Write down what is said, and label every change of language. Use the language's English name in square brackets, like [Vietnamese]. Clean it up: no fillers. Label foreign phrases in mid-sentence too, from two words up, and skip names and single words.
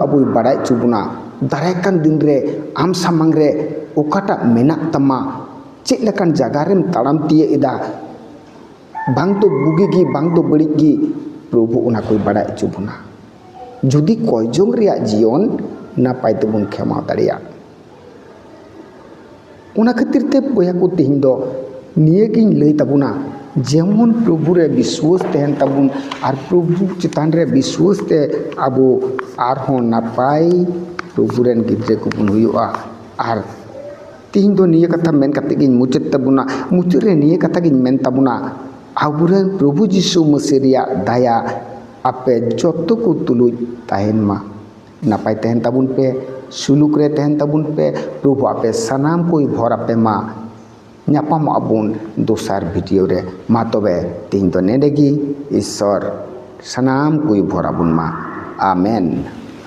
[Santali] ᱟᱵᱚᱭ ᱵᱟᱲᱟᱭ ᱦᱚᱪᱚ ᱵᱚᱱᱟ ᱫᱟᱨᱟᱭ ᱠᱟᱱ ᱫᱤᱱ ᱨᱮ ᱟᱢ ᱥᱟᱢᱟᱝ ᱨᱮ ᱚᱠᱟᱴᱟᱜ ᱢᱮᱱᱟᱜ ᱛᱟᱢᱟ ᱪᱮᱫ ᱞᱮᱠᱟᱱ ᱡᱟᱭᱜᱟ ᱨᱮᱢ ᱛᱟᱲᱟᱢ ᱛᱤᱭᱟᱹᱜ ᱮᱫᱟ ᱵᱟᱝ ᱫᱚ ᱵᱩᱜᱤ ᱜᱮ ᱵᱟᱝ ᱫᱚ ᱵᱟᱹᱲᱤᱡ ᱜᱮ ᱯᱨᱚᱵᱷᱩ ᱚᱱᱟ ᱠᱚᱭ ᱵᱟᱲᱟᱭ ᱦᱚᱪᱚ ᱵᱚᱱᱟ ᱡᱩᱫᱤ ᱠᱚᱭ ᱡᱚᱝ ᱨᱮᱭᱟᱜ ᱡᱤᱭᱚᱱ ᱱᱟᱯᱟᱭ ᱛᱮᱵᱚᱱ ᱠᱷᱮᱢᱟᱣ ᱫᱟᱲᱮᱭᱟᱜ ᱚᱱᱟ ᱠᱷᱟᱹᱛᱤᱨ ᱛᱮ ᱵᱚᱭᱦᱟ ᱠᱚ ᱛᱮᱦᱮᱧ ᱫᱚ ᱱᱤᱭᱟᱹᱜᱤᱧ ᱞᱟᱹᱭ ᱛᱟᱵᱚᱱᱟ जेमन प्रभु रे विश्वास तहन तबुन और प्रभु चितान रे विश्वास ते अबो आरहों नापाय प्रभु रेन गिद्रे को बुन हुआ और तीन दो निये कथा मेन कते गिन मुचत तबुना मुचत रे निये कथा गिन मेन तबुना आबुरेन प्रभु जिसु मसीह दाया आपे जोतो को तुलुज तहन मा नापाय तहन तबुन पे सुलुक रे तहन तबुन पे प्रभु आपे सनाम कोई भर आपे मा ᱧᱟᱯᱟᱢᱚᱜ ᱟᱵᱚᱱ ᱫᱚᱥᱟᱨ ᱵᱷᱤᱰᱤᱭᱳ ᱨᱮ ᱢᱟ ᱛᱚᱵᱮ ᱛᱮᱦᱮᱧ ᱫᱚ ᱱᱮᱰᱮ ᱜᱮ ᱤᱥᱥᱚᱨ ᱥᱟᱱᱟᱢ ᱠᱚᱭ ᱵᱷᱚᱨ ᱟᱵᱚᱱ ᱢᱟ ᱟᱢᱮᱱ।